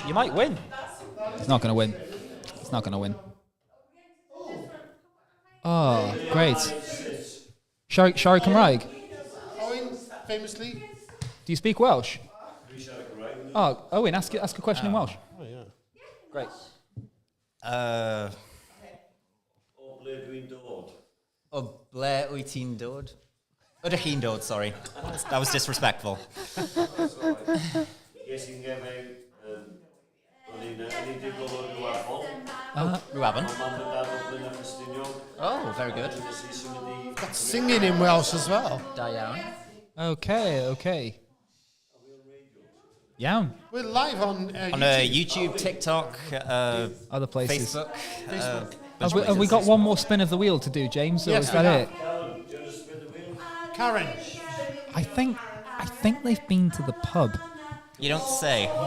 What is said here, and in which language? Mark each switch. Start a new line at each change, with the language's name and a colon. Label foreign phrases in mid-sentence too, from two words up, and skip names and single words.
English: You might win. It's not going to win. Oh, great.
Welsh: Shari Cymraeg,
English: Owen, famously. do you speak Welsh? Oh, Owen, ask a question in Welsh. Oh, yeah. Great.
Welsh: O ble wyt ti'n dod? Ydych chi'n dod,
English: sorry. That was disrespectful. Rwabon. Oh, very good. Got singing in Welsh as well.
Welsh: Da iawn.
English: Okay. Iawn. We're live on On YouTube. YouTube, TikTok, Other places. Facebook. Have we got one more spin of the wheel to do, James? Or Yes, is we that have. it? Karen. I think they've been to the pub. You don't say.